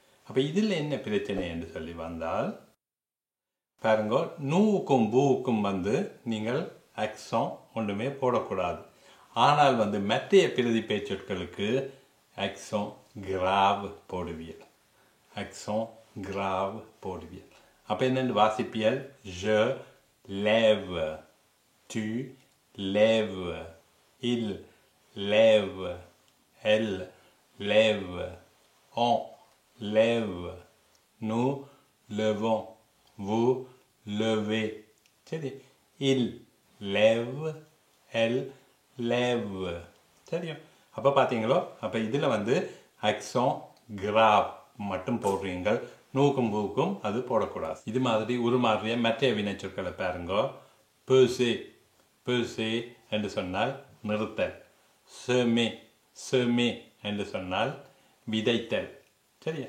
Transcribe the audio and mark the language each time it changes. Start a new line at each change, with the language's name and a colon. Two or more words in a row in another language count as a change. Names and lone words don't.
Tamil: அப்போ இதில் என்ன பிரச்சனை என்று சொல்லி வந்தால், பாருங்க, நூவுக்கும் பூவுக்கும் வந்து நீங்கள் அக்சம் ஒன்றுமே போடக்கூடாது. ஆனால் வந்து மற்ற பிரதி பேச்சொற்களுக்கு அக்சம் கிராவ் போடுவியல். அக்சம் கிராவ் போடுவியல். அப்போ என்னென்னு வாசிப்பியல்?
French: je lève, tu lèves, il lève, elle lève, on lève, nous levons, vous levez. சரி, il lève, elle lève.
Tamil: சரியா? அப்போ பார்த்தீங்களோ, அப்போ இதில் வந்து அக்சம் கிராவ் மட்டும் போடுறீங்கள். நூக்கும் பூக்கும் அது போடக்கூடாது. இது மாதிரி உருமாறிய மற்ற வினைச்சொற்களை பாருங்க. பேசே, பேசே என்று சொன்னால் நிறுத்தல். செமே, செமே என்று சொன்னால் விதைத்தல். சரியா?